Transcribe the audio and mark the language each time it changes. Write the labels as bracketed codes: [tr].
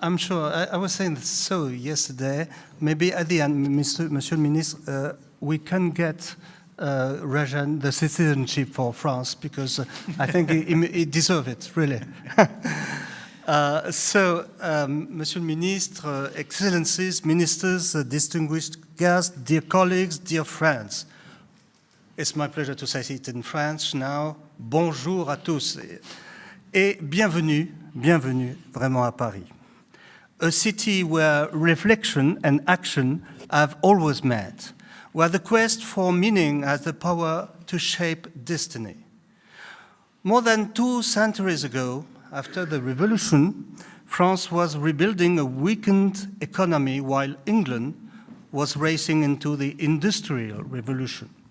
[en] I'm sure, I was saying so yesterday, maybe at the end, [fr] Monsieur le Ministre, [en] we can get Rajan the citizenship for France, because I think he deserves it, really. [fr] Monsieur le Ministre, [en] Excellencies, Ministers, distinguished guests, dear colleagues, dear friends, it's my pleasure to say it in French now. [fr] Bonjour à tous. Et bienvenue vraiment à Paris. [en] A city where reflection and action have always met, where the quest for meaning has the power to shape destiny. More than 2 centuries ago, after the revolution, France was rebuilding a weakened economy while England was racing into the Industrial Revolution.